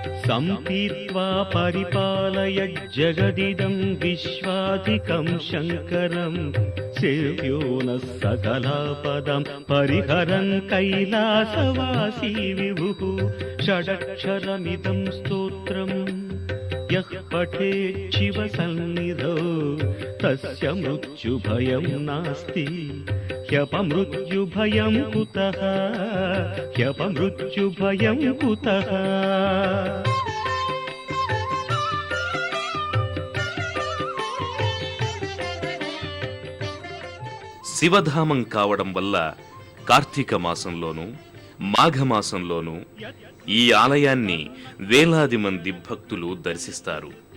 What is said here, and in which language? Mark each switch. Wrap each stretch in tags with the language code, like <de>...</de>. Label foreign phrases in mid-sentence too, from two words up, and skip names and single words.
<sa>सम्पीत्वा परिपालयज्जगदिदं विश्वाधिकं शङ्करं सेव्यो नः सकलापदं परिहरन् कैलासवासी विभुः षडक्षरमिदं स्तोत्रम् यः पठेत् शिवसन्निधौ तस्य मृत्युभयं नास्ति ह्यपमृत्युभयं कुतः ह्यपमृत्युभयं कुतः</sa> <te>శివధామం కావడం వల్ల కార్తీక మాసంలోనూ మాఘమాసంలోనూ ఈ ఆలయాన్ని వేలాది మంది భక్తులు దర్శిస్తారు.</te>